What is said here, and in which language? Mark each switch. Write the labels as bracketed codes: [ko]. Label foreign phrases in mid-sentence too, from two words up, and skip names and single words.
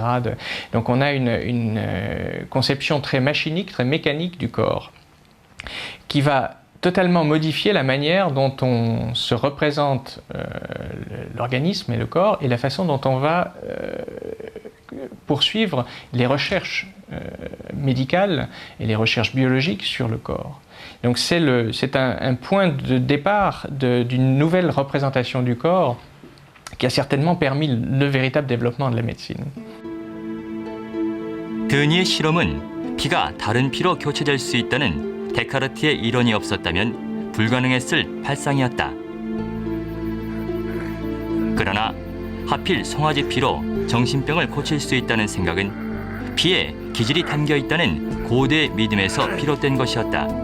[fr] Donc on a une conception très machinique, très mécanique du corps qui va totalement modifier la manière dont on se représente l'organisme et le corps et la façon dont on va poursuivre les recherches médicales et les recherches biologiques sur le corps. Donc c'est un point de départ d'une nouvelle représentation du corps qui a certainement permis le véritable développement de la médecine. [ko] 드니의 실험은 피가 다른 피로 교체될 수 있다는 데카르트의 이론이 없었다면 불가능했을 발상이었다. 그러나 하필 송아지 피로 정신병을 고칠 수 있다는 생각은 피에 기질이 담겨 있다는 고대 믿음에서 비롯된 것이었다.